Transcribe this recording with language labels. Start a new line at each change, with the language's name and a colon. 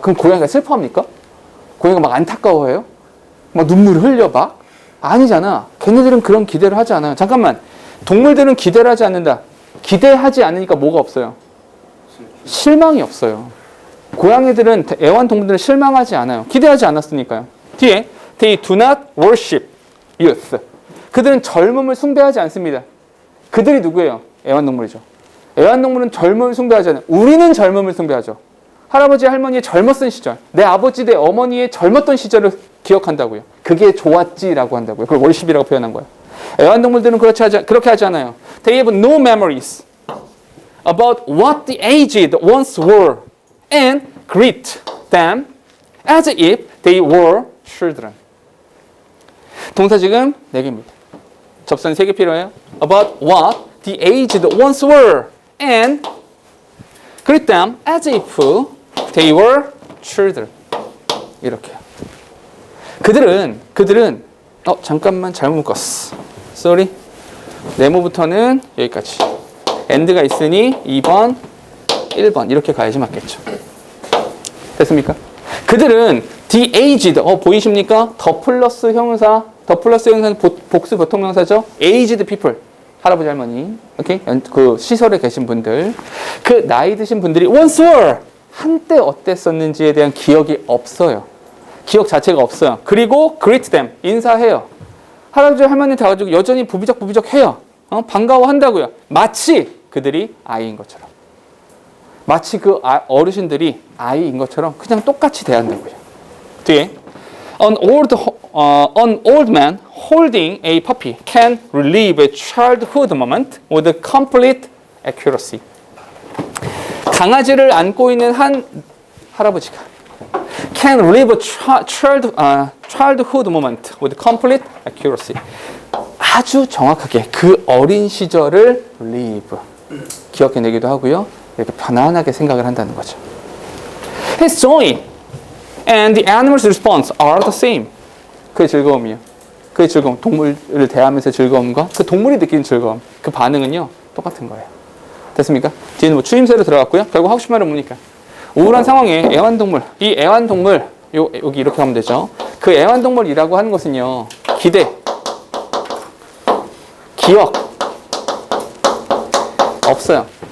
Korean: 그럼 고양이가 슬퍼합니까? 고양이가 막 안타까워해요? 막 눈물을 흘려 막? 아니잖아. 걔네들은 그런 기대를 하지 않아요. 잠깐만. 동물들은 기대를 하지 않는다. 기대하지 않으니까 뭐가 없어요? 실망이 없어요. 고양이들은, 애완동물들은 실망하지 않아요. 기대하지 않았으니까요. 뒤에
English: They do not worship youth.
Korean: 그들은 젊음을 숭배하지 않습니다. 그들이 누구예요? 애완동물이죠. 애완동물은 젊음을 숭배하지 않아요. 우리는 젊음을 숭배하죠. 할아버지 할머니의 젊었던 시절, 내 아버지 내 어머니의 젊었던 시절을 기억한다고요. 그게 좋았지라고 한다고요. 그걸 월십이라고 표현한 거예요. 애완동물들은 그렇게 하지 않아요.
English: They have no memories about what the aged once were and greet them as if they were children.
Korean: 동사 지금 4개입니다. 접선 3개 필요해요.
English: About what the aged once were and greet them as if they were children.
Korean: 이렇게요. 그들은 잠깐만 잘못 묶었어.
English: Sorry.
Korean: 네모부터는 여기까지. end가 있으니 2번, 1번 이렇게 가야지 맞겠죠. 됐습니까? 그들은 the aged, 보이십니까? 더 플러스 형용사는 복수 보통명사죠. aged people, 할아버지 할머니, 오케이? 그 시설에 계신 분들, 그 나이 드신 분들이
English: once were,
Korean: 한때 어땠었는지에 대한 기억이 없어요. 기억 자체가 없어요. 그리고
English: greet them,
Korean: 인사해요. 할아버지 할머니 다 가지고 여전히 부비적부비적 해요. 반가워한다고요. 마치 그들이 아이인 것처럼. 마치 그 어르신들이 아이인 것처럼 그냥 똑같이 대한다고요.
English: 뒤에 an old man holding a puppy can relive a childhood moment with complete accuracy.
Korean: 강아지를 안고 있는 한 할아버지가 can relive a childhood moment with complete accuracy. 아주 정확하게 그 어린 시절을 relive, 기억해내기도 하고요. 이렇게 편안하게 생각을 한다는 거죠.
English: His joy and the animal's response are the same.
Korean: 그의 즐거움이요. 그의 즐거움, 동물을 대하면서 즐거움과 그 동물이 느끼는 즐거움, 그 반응은요, 똑같은 거예요. 됐습니까? 뒤에는 뭐 추임새로 들어갔고요. 결국 하고 싶은 말은 뭡니까? 우울한 상황에 애완동물, 이 애완동물, 여기 이렇게 하면 되죠. 그 애완동물이라고 하는 것은요, 기대, 기억, 없어요.